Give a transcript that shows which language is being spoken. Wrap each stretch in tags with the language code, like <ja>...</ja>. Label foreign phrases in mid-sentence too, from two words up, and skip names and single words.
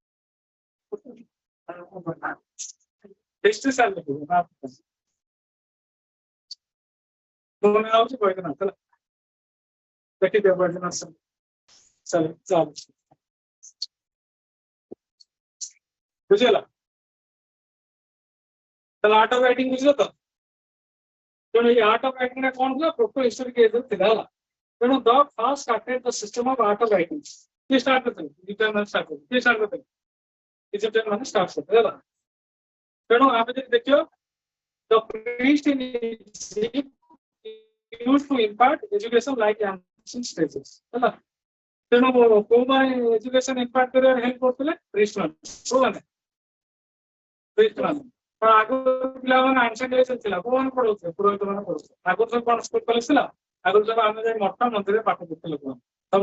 <en>history sir</en> <or>ଲେଖିବ ଫୋନ ଆଉଛି କହିଦେନା ହେଲା ଦେଖିଦିଅ କହିଦେନା ଚାଲ ବୁଝିଗଲା ତାହେଲେ</or> <en>art of writing</en> <or>ବୁଝିଲ ତ ତେଣୁ ଏଇ</or> <en>art of writing</en> <or>କଣ ଥିଲା</or> <en>proto historic age</en> <or>ଥିଲା ହେଲା ତେଣୁ</or> <en>the first started the system of art of writing</en> <or>କିଏ ଷ୍ଟାର୍ଟ କରିଥିଲେ ଇଜିପ୍ସିଆନ ମାନେ ଷ୍ଟାର୍ଟ କରିଥିଲେ କିଏ ଷ୍ଟାର୍ଟ କରିଥିଲେ ଇଜିପ୍ସିଆନ ମାନେ ଷ୍ଟାର୍ଟ କରିଥିଲେ ହେଲା ତେଣୁ ଆମେ ଯଦି ଦେଖିବା</or> <en>the priest in Egypt used to impart education like ancient stages</en> <or>ହେଲା ତେଣୁ କୋଉମାନେ</or> <en>education impart</en> <or>କରିବାରେ ହେଲ୍ପ କରୁଥିଲେ ପ୍ରିଷ୍ଟ ମାନେ କୋଉମାନେ ପ୍ରିଷ୍ଟ ମାନେ ଆଗରୁ ପିଲାମାନେ ଆନ୍ସେଣ୍ଟ ଏଜ୍ ଥିଲା କୋଉମାନେ ପଢଉଥିଲେ ପୁରୋହିତ ମାନେ ପଢୁଥିଲେ ଆଗରୁ ସବୁ କଣ</or> <en>school college</en> <or>ଥିଲା ଆଗରୁ ସବୁ ଆମେ ଯାଇ ମଠ ମନ୍ଦିରରେ ପାଠ ପଢୁଥିଲେ ଲୋକମାନେ ସବୁ</or>